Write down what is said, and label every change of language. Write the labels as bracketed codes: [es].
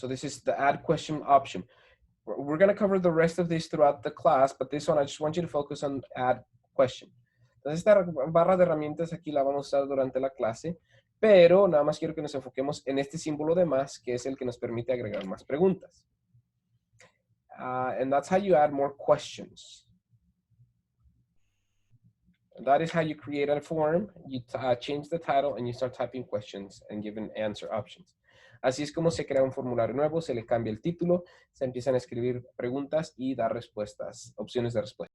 [en] So this is the add question option. We're going to cover the rest of this throughout the class, but this one I just want you to focus on add question. [es] Entonces esta barra de herramientas aquí la vamos a usar durante la clase, pero nada más quiero que nos enfoquemos en este símbolo de más, que es el que nos permite agregar más preguntas. [en] And that's how you add more questions. That is how you create a form. You change the title and you start typing questions and giving answer options. [es] Así es como se crea un formulario nuevo, se le cambia el título, se empiezan a escribir preguntas y dar respuestas, opciones de respuesta.